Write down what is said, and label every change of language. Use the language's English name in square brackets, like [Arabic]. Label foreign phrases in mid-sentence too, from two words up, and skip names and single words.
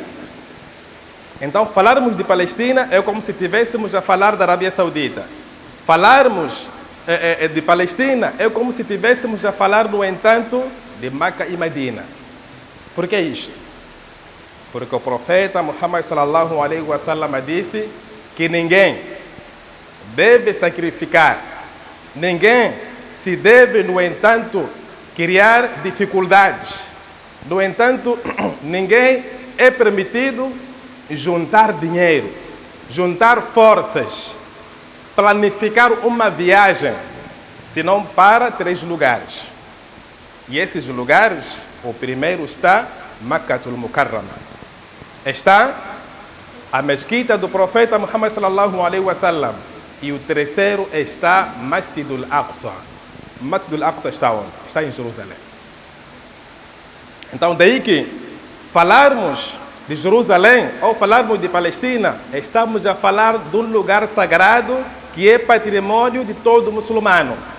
[Portuguese] Então, falarmos de Palestina é como se estivéssemos a falar da Arábia Saudita. Falarmos de Palestina é como se estivéssemos a falar, no entanto, de Meca e Medina. Por que isto? Porque o profeta Muhammad [Arabic] صلى الله عليه وسلم [Portuguese] disse que ninguém deve sacrificar, ninguém se deve, no entanto, criar dificuldades. No entanto, ninguém é permitido juntar dinheiro, juntar forças, planificar uma viagem, senão para 3 lugares. E esses lugares, o primeiro está Makkatul Mukarrama. Está a mesquita do profeta Muhammad [Arabic] صلى الله عليه وسلم. [Portuguese] E o terceiro está Masjidul Aqsa. Masjidul Aqsa está onde? Está em Jerusalém. Então daí que falarmos de Jerusalém ou falarmos de Palestina, estamos a falar de um lugar sagrado que é patrimônio de todo muçulmano.